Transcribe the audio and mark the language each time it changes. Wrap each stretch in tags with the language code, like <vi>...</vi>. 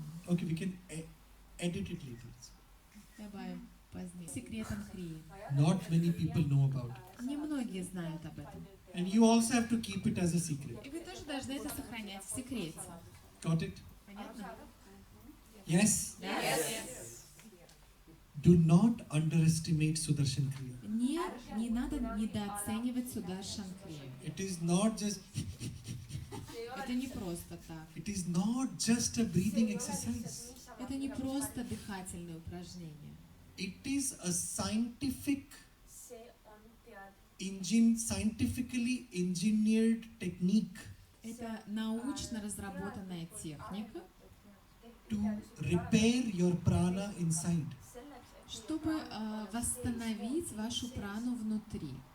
<en>Okay, we can edit it later.</en> <ru>Добавим позднее. Секретом крии.</ru> <en>Not many people know about it.</en> <ru>Немногие знают об этом.</ru> <en>And you also have to keep it as a secret.</en> <ru>И вы тоже должны это сохранять в секрете.</ru> <en>Got it?</en> <ru>Понятно?</ru> <en>Yes? Yes. Do not underestimate Sudarshan Kriya.</en> <ru>Не надо недооценивать Сударшан крию.</ru> <en>It is not just</en> <ru>Это не просто так.</ru> <en>It is not just a breathing exercise.</en> <ru>Это не просто дыхательные упражнения.</ru> <en>It is a scientifically engineered technique</en> <ru>Это научно разработанная техника,</ru> <en>to repair your prana inside.</en> <ru>чтобы восстановить вашу прану внутри.</ru>